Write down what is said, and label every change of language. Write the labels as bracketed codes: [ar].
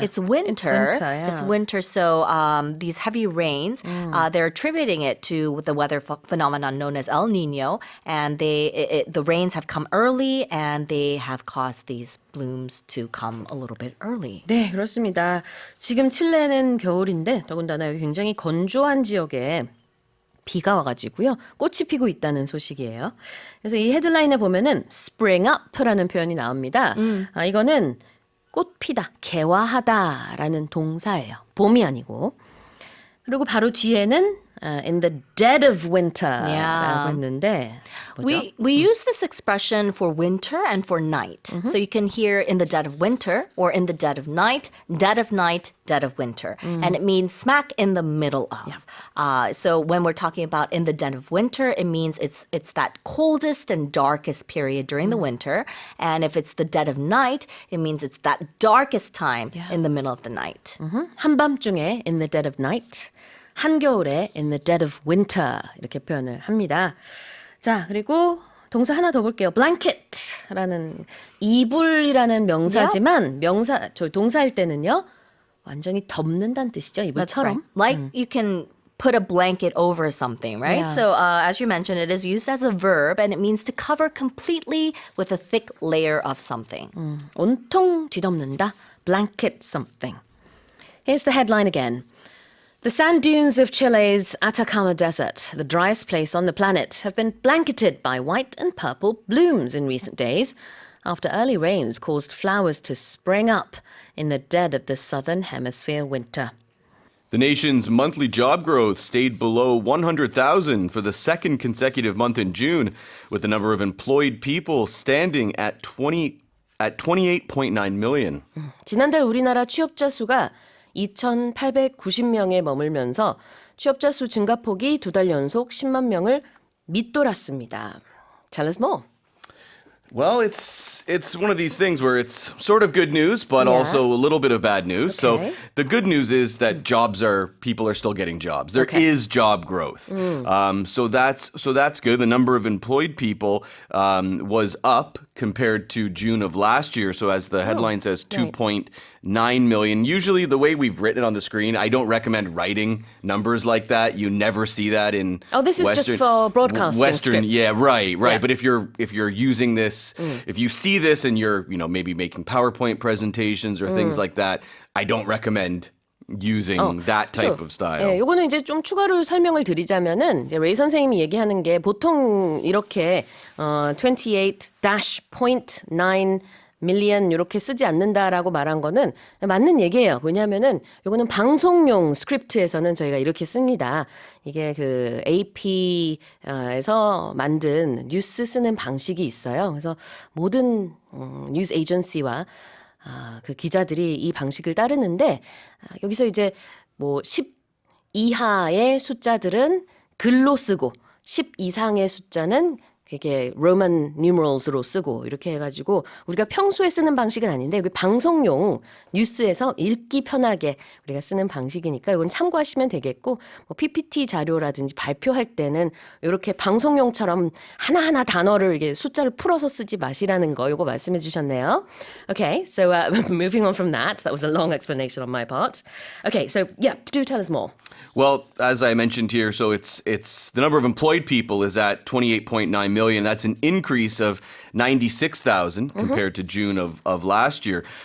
[en] It's winter. it's winter, yeah. It's winter. So these heavy rains, they're attributing it to the weather phenomenon known as El Nino, and the rains have come early, and they have caused these blooms to come a little bit early. [ko] 네, 그렇습니다. 지금 칠레는 겨울인데 더군다나 여기 굉장히 건조한 지역에 비가 와가지고요. 꽃이 피고 있다는 소식이에요. 그래서 이 헤드라인에 보면은 [en] spring up [ko] 라는 표현이 나옵니다. 이거는 꽃 피다, 개화하다라는 동사예요. 봄이 아니고. 그리고 바로 뒤에는 [en] in the dead of winter라고 Yeah. [ko] 했는데 뭐죠? [en] We use this expression for winter and for night. So you can hear in the dead of winter or in the dead of night, dead of night, dead of winter. And it means smack in the middle of. So when we're talking about in the dead of winter, it means it's that coldest and darkest period during the winter. And if it's the dead of night, it means it's that darkest time in the middle of the night. [ko] 한밤중에 [en] in the dead of night, [ko] 한겨울에 [en] in the dead of winter [ko] 이렇게 표현을 합니다. 자, 그리고 동사 하나 더 볼게요. blanket라는 이불이라는 명사지만 저 동사일 때는요. 완전히 덮는다는 뜻이죠. [en] That's right. [ko] 이불처럼. [en] Like you can put a blanket over something, right? Yeah. So as you mentioned, it is used as a verb and it means to cover completely with a thick layer of something. [ko] 온통 뒤덮는다. [en] blanket something. Here's the headline again. The sand dunes of Chile's Atacama Desert, the driest place on the planet, have been blanketed by white and purple blooms in recent days after early rains caused flowers to spring up in the dead of the southern hemisphere winter. The nation's monthly job growth stayed below 100,000 for the second consecutive month in June, with the number of employed people standing at 28.9 million. [ko] 지난달 우리나라 취업자 수가 2,890명에 머물면서 취업자 수 증가폭이 2달 연속 10만 명을 밑돌았습니다. [en] Tell us more. Well, it's one of these things where it's sort of good news, but Yeah. also a little bit of bad news. Okay. So the good news is that people are still getting jobs. There Okay. is job growth. So that's good. The number of employed people was up compared to June of last year. So as the headline says, 2.9 million. Usually the way we've written it on the screen, I don't recommend writing numbers like that. You never see that in Oh, this is just for broadcasting Western, scripts. yeah, right. Yeah. But if you're using this, if you see this and you're maybe making PowerPoint presentations or things like that, I don't recommend using that type of style. [ko] 예, 요거는 이제 좀 추가로 설명을 드리자면은 이제 레이 선생님이 얘기하는 게 보통 이렇게 28-0.9 million 이렇게 쓰지 않는다라고 말한 거는 맞는 얘기예요. 왜냐하면은 요거는 방송용 스크립트에서는 저희가 이렇게 씁니다. 이게 그 AP에서 만든 뉴스 쓰는 방식이 있어요. 그래서 모든 뉴스 에이전시와 그 기자들이 이 방식을 따르는데 여기서 이제 뭐 10 이하의 숫자들은 글로 쓰고 10 이상의 숫자는 그게 로만 numerals로 쓰고 이렇게 해가지고 우리가 평소에 쓰는 방식은 아닌데 여기 방송용 뉴스에서 읽기 편하게 우리가 쓰는 방식이니까 이건 참고하시면 되겠고 뭐 PPT 자료라든지 발표할 때는 이렇게 방송용처럼 하나하나 단어를 이게 숫자를 풀어서 쓰지 마시라는 거 이거 말씀해 주셨네요. [en] Okay, so moving on from that. That was a long explanation on my part. Okay, so yeah, do tell us more. Well, as I mentioned here, so it's the number of employed people is at 28.9 million. That's an increase of 96,000 compared to June of last year.